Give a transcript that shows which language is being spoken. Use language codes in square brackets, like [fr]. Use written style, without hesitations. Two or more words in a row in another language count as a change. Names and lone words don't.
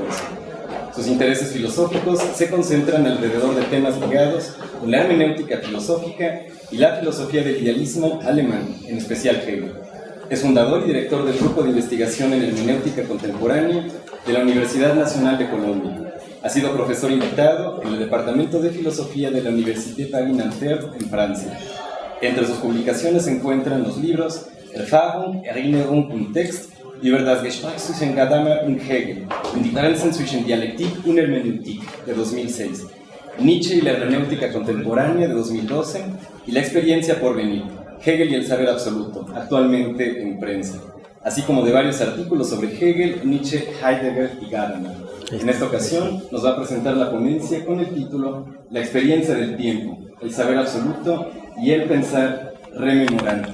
[es] Sus intereses filosóficos se concentran alrededor de temas ligados con la hermenéutica filosófica y la filosofía del idealismo alemán, en especial Hegel. Es fundador y director del Grupo de Investigación en Hermenéutica Contemporánea de la Universidad Nacional de Colombia. Ha sido profesor invitado en el Departamento de Filosofía de la Université Paris-Nanterre en Francia. Entre sus publicaciones se encuentran los libros Erfahrung, Erinnerung und Text über das Gespräch zwischen Gadamer und Hegel und Differenzen zwischen Dialektik und Hermeneutik de 2006, Nietzsche y la hermenéutica contemporánea de 2012 y La experiencia por venir, Hegel y el saber absoluto, actualmente en prensa, así como de varios artículos sobre Hegel, Nietzsche, Heidegger y Gadamer. En esta ocasión nos va a presentar la ponencia con el título La experiencia del tiempo, el saber absoluto y el pensar rememorante.